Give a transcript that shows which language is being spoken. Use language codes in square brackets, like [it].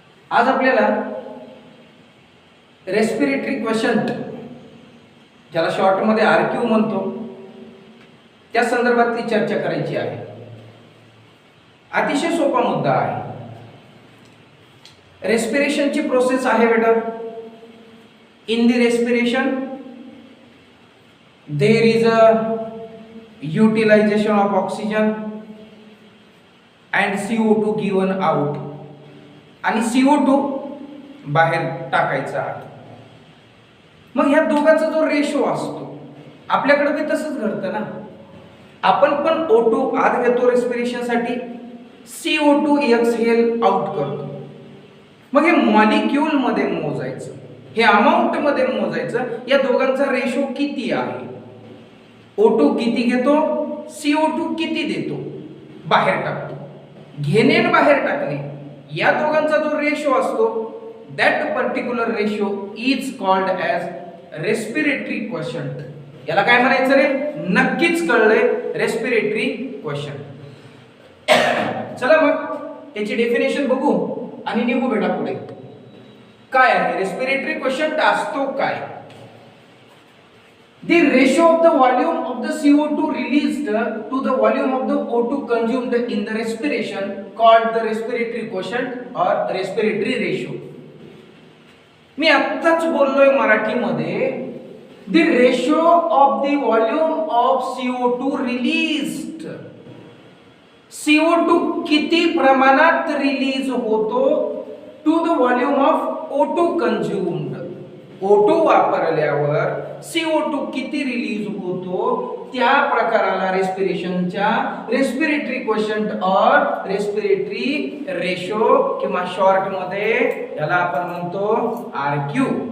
[mr] आज आपल्याला रेस्पिरेटरी क्वेशंट, ज्याला शॉर्ट मध्ये आरक्यू म्हणतो, त्या संदर्भातली चर्चा करायची आहे. अतिशय सोपा मुद्दा आहे. रेस्पिरेशनची प्रोसेस आहे बेटा. [en] in the respiration there is a utilization of oxygen and CO2 given out, [mr] आणि CO2 बाहेर टाकायचा आहे. मग ह्या दोघांचा जो रेशो असतो, आपल्याकडे बी तसंच घडतं ना. आपण पण O2 आत घेतो रेस्पिरेशन साठी, CO2 एक्सहेल आउट करतो. मग हे मॉलिक्यूल मध्ये मोजायचं, हे अमाउंट मध्ये मोजायचं, या दोघांचा रेशो किती आहे. O2 किती घेतो, CO2 किती देतो, बाहेर टाकतो. घेणे आणि बाहेर टाकणे या दोघांचा जो रेशो असतो, [en] That particular ratio is called as respiratory quotient. [mr] याला काय म्हणायचं रे? नक्कीच कळलंय, रेस्पिरेटरी क्वोशंट. चला मग याची डेफिनेशन बघू आणि निघू बेटा पुढे. काय आहे रेस्पिरेटरी क्वोशंट? असतो काय? [en] The ratio of the volume of the CO2 released to the volume of the O2 consumed in the respiration called the respiratory quotient or respiratory ratio. [mr] मी आत्ताच बोललोय मराठीमध्ये, [en] the ratio of the volume of CO2 released. CO2 [mr] किती प्रमाणात release होतो [en] to the volume of O2 consumed. [mr] O2 वापरल्यावर CO2 किती release होतो, त्या प्रकाराला रेस्पिरेशनच्या रेस्पिरेटरी क्वोशंट और रेस्पिरेटरी रेशो किंवा शॉर्ट मध्ये याला आपण म्हणतो आरक्यू.